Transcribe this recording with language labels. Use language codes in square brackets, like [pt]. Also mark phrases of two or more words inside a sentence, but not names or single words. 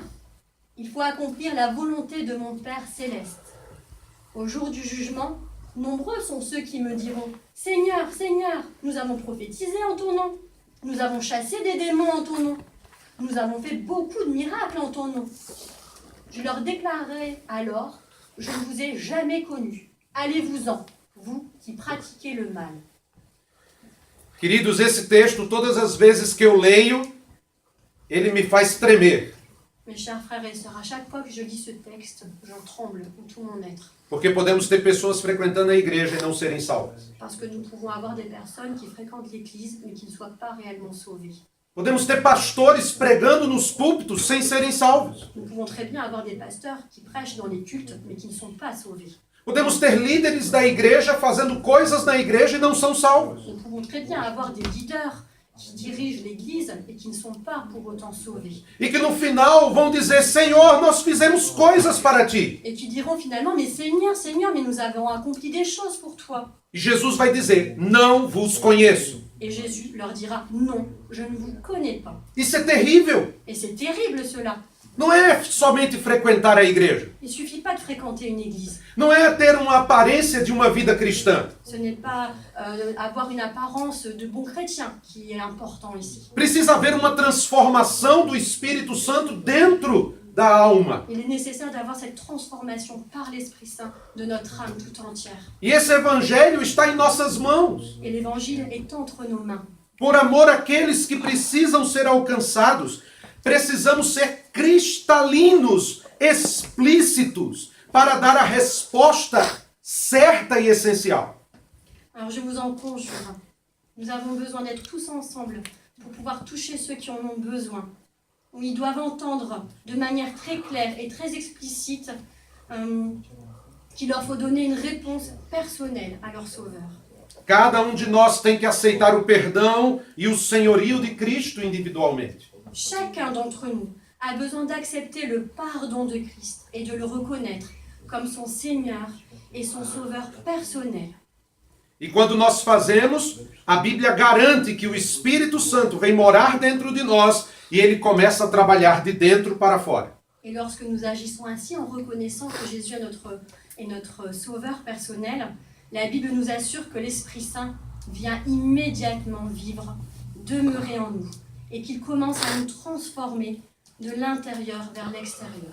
[fr] Il faut accomplir la volonté de mon Père céleste. Au jour du jugement, nombreux sont ceux qui me diront « Seigneur, Seigneur, nous avons prophétisé en ton nom, nous avons chassé des démons en ton nom, nous avons fait beaucoup de miracles en ton nom. » Je leur déclarerai alors « Je ne vous ai jamais connu. Allez-vous-en, vous qui pratiquez le mal. » [pt] Queridos, esse texto, todas as vezes que eu leio, ele me faz tremer. [fr] Mes chers frères et sœurs, à chaque fois que je lis ce texte, j'en tremble de tout mon être. [pt] Porque podemos ter pessoas frequentando a igreja e não serem salvas. [fr] Parce que nous pouvons avoir des personnes qui fréquentent l'église, mais qui ne soient pas réellement sauvées. [pt] Podemos ter pastores pregando nos púlpitos sem serem salvos. [fr] Nous pouvons très bien avoir des pasteurs qui prêchent dans les cultes, mais qui ne sont pas sauvés. [pt] Podemos ter líderes da igreja fazendo coisas na igreja e não são salvos. [fr] Nous pouvons très bien avoir des leaders qui dirigent l'église et qui ne sont pas pour autant sauvés. [pt] E que no final vão dizer, Senhor, nós fizemos coisas para ti. [fr] Et qui diront finalement, mais Seigneur, Seigneur, mais nous avons accompli des choses pour toi. [pt] E Jesus vai dizer, não vos conheço. [fr] Et Jésus leur dira, non, je ne vous connais pas. [pt] Isso é terrível. [fr] Et c'est terrible cela. [pt] Não é somente frequentar a igreja. [fr] Il ne suffit pas de fréquenter une église. [pt] Não é ter uma aparência de uma vida cristã. [fr] Ce n'est pas avoir une apparence de bon chrétien qui est important ici. [pt] Precisa haver uma transformação do Espírito Santo dentro da alma. [fr] Il est nécessaire d'avoir cette transformation par l'Esprit Saint de notre âme tout entière. [pt] E esse evangelho está em nossas mãos. [fr] Et l'évangile est entre nos mains. [pt] Por amor àqueles que precisam ser alcançados, precisamos ser cristalinos, explícitos, para dar a resposta certa e essencial. [fr] Alors je vous en conjure, nous avons besoin d'être tous ensemble pour pouvoir toucher ceux qui en ont besoin. Où ils doivent entendre de manière très claire et très explicite qu'il leur faut donner une réponse personnelle à leur Sauveur. [pt] Cada de nós tem que aceitar o perdão e o senhorio de Cristo individualmente. [fr] Chacun d'entre nous a besoin d'accepter le pardon de Christ et de le reconnaître comme son Seigneur et son Sauveur personnel. [pt] E quando nós fazemos, a Bíblia garante que o Espírito Santo vem morar dentro de nós e ele começa a trabalhar de dentro para fora. [fr] Et lorsque nous agissons ainsi en reconnaissant que Jésus est notre Sauveur personnel, la Bible nous assure que l'Esprit Saint vient immédiatement vivre, demeurer en nous et qu'il commence à nous transformer de l'intérieur vers l'extérieur.